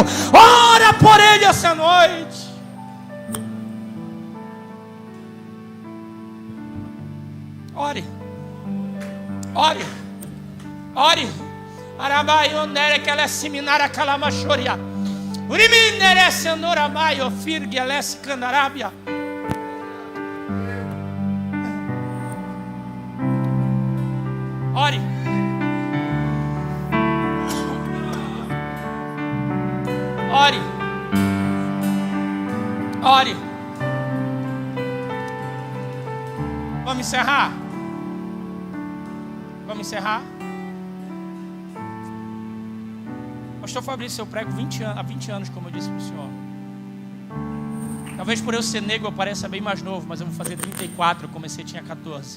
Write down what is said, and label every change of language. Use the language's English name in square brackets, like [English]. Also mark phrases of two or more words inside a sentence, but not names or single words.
[Portuguese] Ora por ele essa noite. Ore. Ore. Ore. Arabai onere que ela seminara calamachoria. Uriminere senoramai ofirgue ela se candarabia. Ore. Ore. Ore. Vamos encerrar? Vamos encerrar? Pastor Fabrício, eu prego há 20 anos, como eu disse para o senhor. Talvez por eu ser negro eu pareça bem mais novo, mas eu vou fazer 34, eu comecei, tinha 14.